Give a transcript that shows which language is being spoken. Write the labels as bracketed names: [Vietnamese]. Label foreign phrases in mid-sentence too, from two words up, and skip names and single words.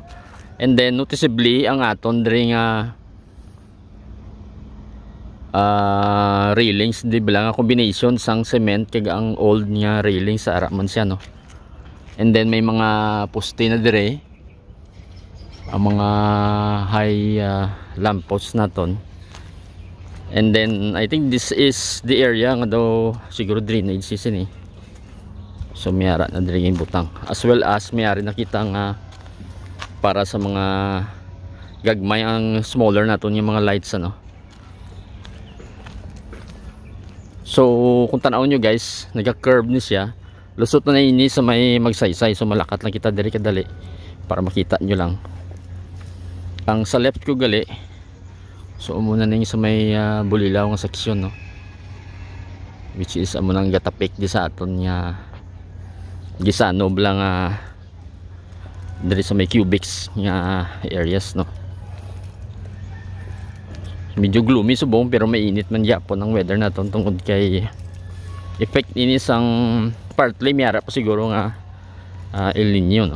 [English] And then noticeably [Hiligaynon] ang aton diri nga railings, di ba lang combination sang cement kag ang old nga railings sa ara man siya, no. [English] And then [Hiligaynon] may mga poste na dire, ang mga [English] high lampposts [Hiligaynon] naton. [English] And then I think this is the area [Hiligaynon] nga daw siguro [English] drainage season, [Hiligaynon] eh. So mayara na dire yung butang, [English] as well as [Hiligaynon] mayari nakita nga para sa mga gagmay ang smaller naton yung mga lights, ano. So kung tanaw nyo guys, nagka-curve ni siya, lusot na ini sa may magsaysay. So malakat lang kita diri kadali para makita nyo lang. Ang sa left ko gali, so umuna na yung sa may bulilaw nga seksyon, no, [English] which is [Hiligaynon] amo nang gatapik di sa aton nga gisano lang diri sa may cubics nga areas, no. Medyo gloomy subong pero mainit man yapon ang weather naton tungod kay effect ini sang partly miyara pa siguro nga El Nino, no.